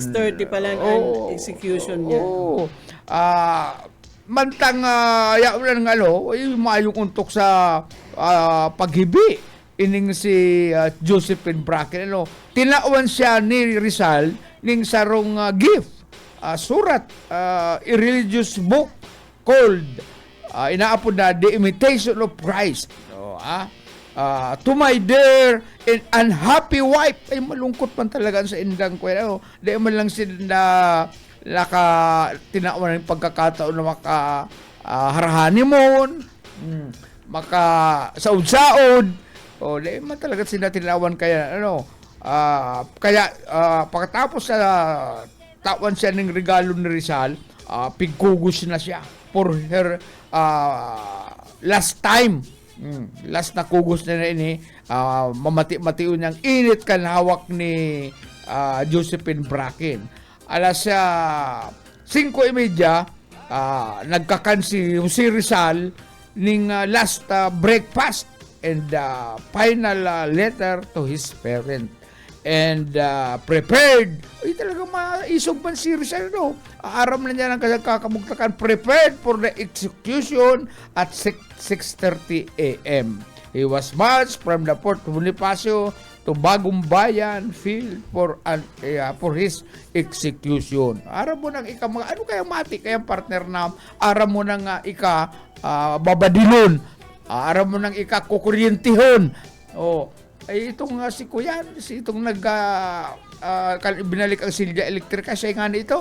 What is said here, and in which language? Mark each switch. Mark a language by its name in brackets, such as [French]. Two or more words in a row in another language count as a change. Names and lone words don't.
[Bikol] 6:30 pa lang ang execution niya. Mantang yaulan mayong untok sa paghibi ining si Josephine Bracken. Tinawan siya ni Rizal ning sarong gift, surat, [English] a religious book called [Bikol] inaapod na The Imitation of Christ. [English] To my dear and unhappy wife. [Bikol] Ay malungkot man talaga sa indang kwento. Di man lang sila tinawan ng pagkakataon na honeymoon, saud-saud. Di man talaga sila tinawan kaya pagkatapos sa tawan siya ng regalo ni Rizal, pigkugos na siya [English] for her last time. [Bikol] Last na kugos na ini, mamati-matiun niyang init kan hawak ni Josephine Bracken. Alas 5:30, nagkakan si Jose Rizal ning [English] last breakfast and final letter to his parent. and prepared. [Bikol] Ay talaga maisog man si Rizal, no? Aram na niya ng kakamugtakan, [English] prepared for the execution at 6:30 a.m. He was marched from the Fort Bonifacio to Bagong Bayan Field for his execution. [Bikol] Aram mo nang ano kaya mati kaya partner na aram mo nang babadilon. Aram mo nang kukuryentihon. Oh, ay itong si Kuyan, itong binalik ang silya elektrika siya nga nito.